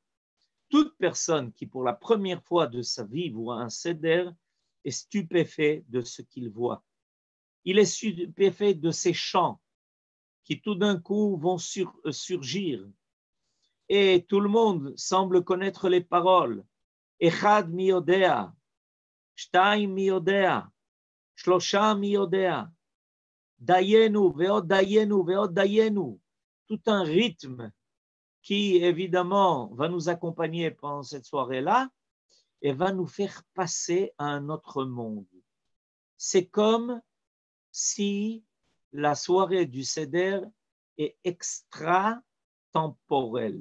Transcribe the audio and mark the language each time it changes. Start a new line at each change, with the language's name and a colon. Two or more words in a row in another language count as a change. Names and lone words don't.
French: Toute personne qui pour la première fois de sa vie voit un Seder est stupéfait de ce qu'il voit. Il est stupéfait de ces chants qui tout d'un coup vont surgir. Et tout le monde semble connaître les paroles.
Hebrew: אחד מי יודע שניים מי יודע שלושה מי יודע דיינו ועוד דיינו ועוד דיינו ve'od dayenu.
French: Tout un rythme qui, évidemment, va nous accompagner pendant cette soirée-là et va nous faire passer à un autre monde. C'est comme si la soirée du Seder est extra-temporelle.